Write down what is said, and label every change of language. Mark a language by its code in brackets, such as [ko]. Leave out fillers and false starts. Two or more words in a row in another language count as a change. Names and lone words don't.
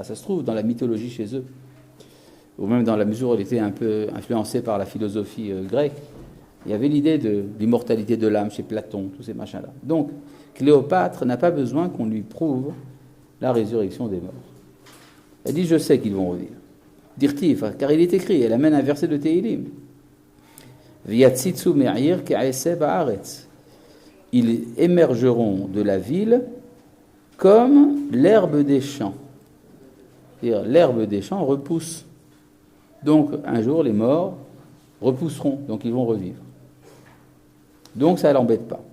[fr] Ça se trouve dans la mythologie chez eux, ou même dans la mesure où elle était un peu influencée par la philosophie grecque. Il y avait l'idée de l'immortalité de l'âme chez Platon, tous ces machins-là. Donc, Cléopâtre n'a pas besoin qu'on lui prouve la résurrection des morts. Elle dit, je sais qu'ils vont revivre. Dirtif, car il est écrit, elle amène un verset de Tehilim. [he] ויציצו מעיר כעשב הארץ. [fr] Ils émergeront de la ville comme l'herbe des champs. C'est-à-dire, l'herbe des champs repousse. Donc, un jour, les morts repousseront, donc ils vont revivre. Donc, ça ne l'embête pas.